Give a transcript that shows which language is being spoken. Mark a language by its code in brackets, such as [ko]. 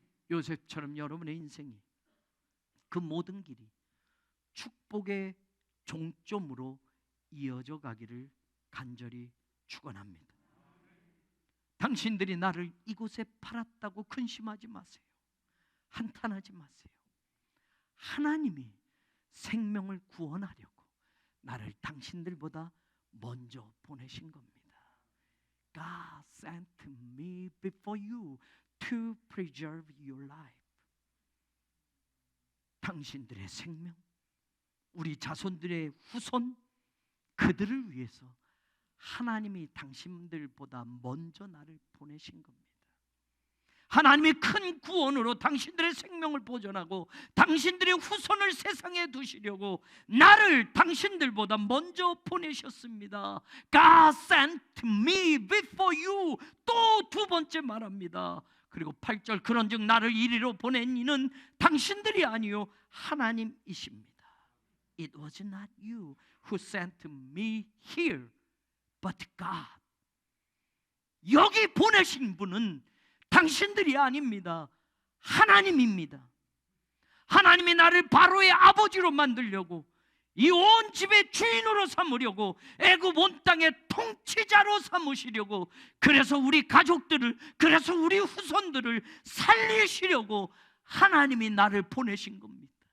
[ko] 요셉처럼 여러분의 인생이 그 모든 길이 축복의 종점으로 이어져 가기를 간절히 축원합니다. 당신들이 나를 이곳에 팔았다고 근심하지 마세요. 한탄하지 마세요. 하나님이 생명을 구원하려고 나를 당신들보다 먼저 보내신 겁니다. [en] God sent me before you to preserve your life. [ko] 당신들의 생명, 우리 자손들의 후손, 그들을 위해서 하나님이 당신들보다 먼저 나를 보내신 겁니다. 하나님이 큰 구원으로 당신들의 생명을 보존하고 당신들의 후손을 세상에 두시려고 나를 당신들보다 먼저 보내셨습니다. [en] God sent me before you. [ko] 또 두 번째 말합니다. 그리고 8절, 그런즉 나를 이리로 보낸 이는 당신들이 아니요 하나님이십니다. [en] It was not you who sent me here, but God. [ko] 여기 보내신 분은 당신들이 아닙니다. 하나님입니다. 하나님이 나를 바로의 아버지로 만들려고, 이 온 집의 주인으로 삼으려고, 애굽 온 땅의 통치자로 삼으시려고, 그래서 우리 가족들을, 그래서 우리 후손들을 살리시려고 하나님이 나를 보내신 겁니다.